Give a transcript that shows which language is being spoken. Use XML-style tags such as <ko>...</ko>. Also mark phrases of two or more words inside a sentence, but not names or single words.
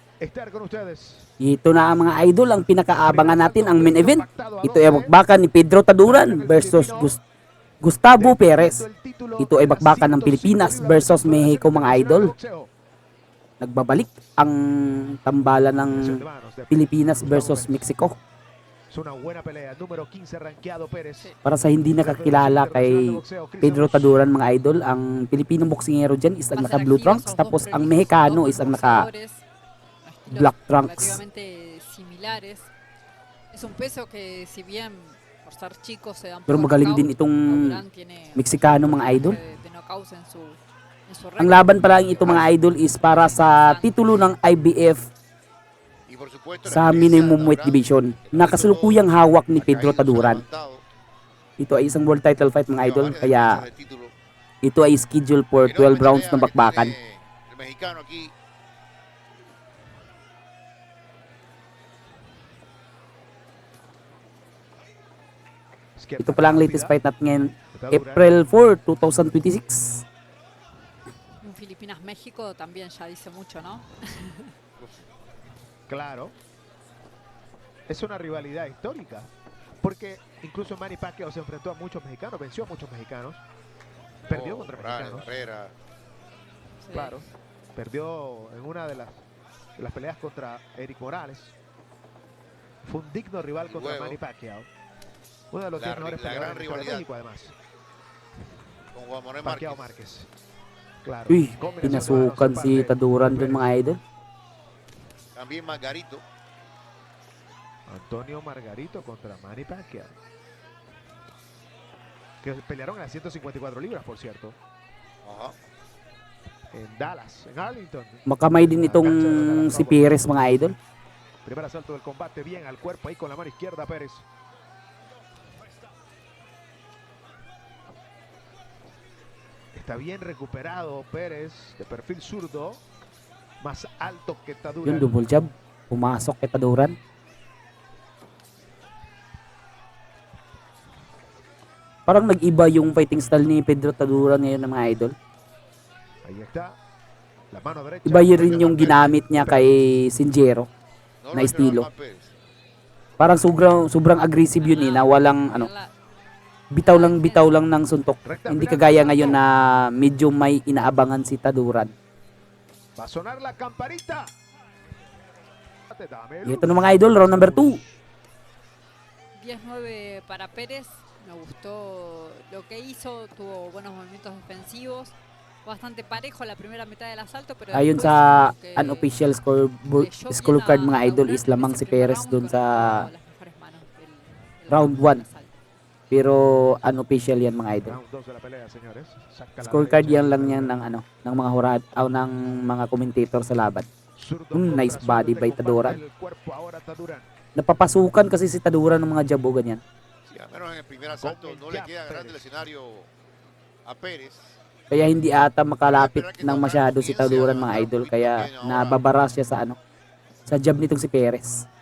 <es>estar con ustedes.</es> <tl>Ito na ang mga idol, ang pinakaabangan natin, ang</tl> <en>main event.</en> <es>Pactado a</es> <tl>Ito ay</tl> <es>12.</es> <tl>bakbakan ni Pedro Taduran</tl> <es>El</es> <tl>versus</tl> <es>filipino</es> <tl>Gustavo</tl> <es>defendiendo</es> <tl>Perez.</tl> <es>el título</es> <tl>Ito ay</tl> <es>de las</es> <tl>bakbakan ng</tl> <es>105</es> <tl>Pilipinas</tl> <es>libras de</es> <tl>versus</tl> <es>cintura de</es> <tl>Mexico, mga</tl> <es>internacional</es> <tl>idol.</tl> <es>de boxeo.</es> <tl>Nagbabalik ang tambalan ng</tl> <es>Combinación de manos de</es> <tl>Pilipinas</tl> <es>Gustavo</es> <tl>versus</tl> <es>Pérez.</es> <tl>Mexico.</tl> <es>Es una buena pelea. Número 15 rankeado Pérez.</es> <tl>Para sa hindi nakakilala kay Pedro Taduran, mga idol, ang Pilipinong boksingero dyan is ang naka</tl> <en>blue trunks,</en> <tl>tapos ang Mexicano is ang naka</tl> <en>black trunks.</en> <es>Relativamente similares. Es un peso que si bien por ser chico se dan</es> <tl>Pero</tl> <es>poco</es> <tl>magaling</tl> <es>knockout,</es> <tl>din itong</tl> <es>Taduran tiene</es> <tl>Mexicano, mga</tl> <es>un</es> <tl>idol.</tl> <es>porcentaje de knockouts en su</es> <tl>Ang</tl> <es>récord.</es> <tl>laban pala ito, mga idol, is para sa titulo ng IBF sa</tl> <en>minimum weight division</en> <tl>na kasalukuyang hawak ni Pedro Taduran. Ito ay isang</tl> <en>world title fight,</en> <tl>mga idol, kaya ito ay</tl> <en>scheduled for 12 rounds</en> <tl>ng bakbakan. Ito pala ang</tl> <en>latest fight</en> <tl>natin ngayon, April 4, 2026.</tl> <es>Un Filipinas-México también ya dice mucho, ¿no? Claro. Es una rivalidad histórica. Porque incluso Manny Pacquiao se enfrentó a muchos mexicanos, venció a muchos mexicanos. Perdió contra mexicanos. Sí. Claro. Perdió en una de las peleas contra Eric Morales. Fue un digno rival contra Manny Pacquiao. Uno de los 10 mejores peleadores de México, además. Con Juan Manuel Pacquiao Márquez. Márquez. Claro.</es> <tl>Uy,</tl> <es>Combinación de</es> <tl>pinasukan</tl> <es>manos</es> <tl>si</tl> <es>de parte</es> <tl>Taduran</tl> <es>de</es> <tl>dun,</tl> <es>Pérez.</es> <tl>mga idol.</tl> <es>También Margarito. Antonio Margarito contra Manny Pacquiao. Que pelearon a las 154 libras, por cierto. Ajá. En Dallas, en Arlington.</es> <tl>Makamay din itong si Perez, mga idol.</tl> <es>Primer asalto del combate, bien al cuerpo ahí con la mano izquierda Pérez. Está bien recuperado Pérez, de perfil zurdo. Más alto que</es> <tl>Yung</tl> <es>Taduran.</es> <en>double jab,</en> <tl>pumasok kay Taduran. Parang nag-iba yung</tl> <en>fighting style</en> <tl>ni Pedro Taduran ngayon, ng mga idol.</tl> <es>Ahí está. La mano derecha.</es> <tl>Iba yun rin yung ginamit niya kay Sinjero</tl> <es>No</es> <tl>na</tl> <es>lo</es> <tl>estilo.</tl> <es>esperaba más Pérez.</es> <tl>Parang sobrang aggressive yun na walang ano, bitaw lang ng suntok. Hindi kagaya ngayon na medyo may inaabangan si Taduran.</tl> <es>Va a sonar la campanita. Dame</es> <tl>Ito na, mga idol, round number 2.</tl> <es>10-9 para Pérez. Me gustó lo que hizo, tuvo buenos movimientos defensivos, bastante parejo la primera mitad del asalto, pero</es> <tl>Ayon</tl> <es>después</es> <tl>sa</tl> <es>como que</es> <tl>unofficial</tl> <es>leyó bien</es> <tl>scorecard,</tl> <es>a</es> <tl>mga idol, Taduran is</tl> <es>en</es> <tl>lamang</tl> <es>ese</es> <tl>si</tl> <es>primer</es> <tl>Perez</tl> <es>round,</es> <tl>dun</tl> <es>con</es> <tl>sa</tl> <es>las mejores manos del</es> <tl>round</tl> <es>del</es> <tl>1.</tl> <es>asalto.</es> <tl>Pero unofficial yan, mga idol.</tl> <es>Round 2 de la pelea, señores. Saca la</es> <tl>Scorecard</tl> <es>derecha.</es> <tl>yan lang yan ng ano, ng mga hurad o ng mga commentator sa laban.</tl> <es>Zurdo</es> <en>Nice</en> <es>contra</es> <en>body</en> <es>zurdo,</es> <en>by te Taduran.</en> <es>comparte el cuerpo ahora Taduran.</es> <tl>Napapasukan kasi si Taduran ng mga jabo ganyan.</tl> <es>Sí, al menos en el primer asalto no le queda grande el escenario a Pérez.</es> <tl>Kaya hindi ata makalapit ng masyado si Taduran, mga idol. Kaya nababara siya sa ano, sa jab nitong si Perez.</tl>